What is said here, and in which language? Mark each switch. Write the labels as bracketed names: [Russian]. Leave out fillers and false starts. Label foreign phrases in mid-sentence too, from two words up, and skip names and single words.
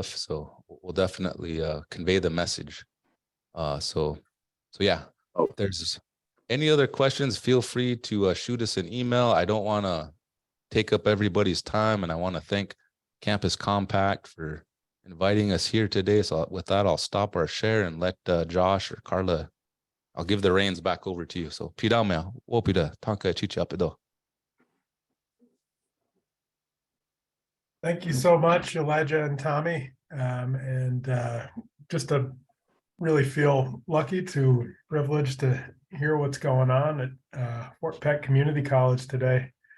[English] So we'll definitely convey the message. So yeah, if there's any other questions, feel free to shoot us an email. I don't want to take up everybody's time, and I want to thank Campus Compact for inviting us here today. So with that, I'll stop our share and let Josh or Carla, I'll give the reins back over to you. So Pidamea, wopida, tanka chichapido. Thank you so much, Elijah and Tommy. And just to really feel lucky privileged to hear what's going on at Fort Peck Community College today.